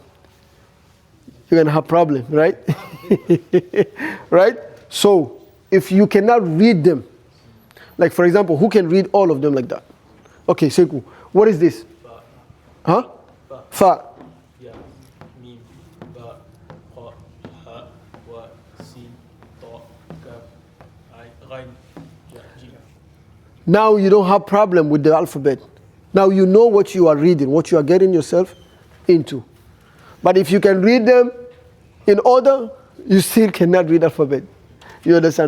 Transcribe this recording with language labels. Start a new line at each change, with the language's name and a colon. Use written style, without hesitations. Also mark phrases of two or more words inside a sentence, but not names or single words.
English: You're gonna have problem, right? Right? So if you cannot read them, like for example, who can read all of them like that? Okay, Sekou, what is this? Huh? Fa. Yeah. Mim. Ba. Ha. Ha. Wa. Sin. Ta. Kaf. Ghain. Ja. Jim. Now you don't have problem with the alphabet. Now you know what you are reading, what you are getting yourself into. But if you can read them in order, you still cannot read alphabet. You understand?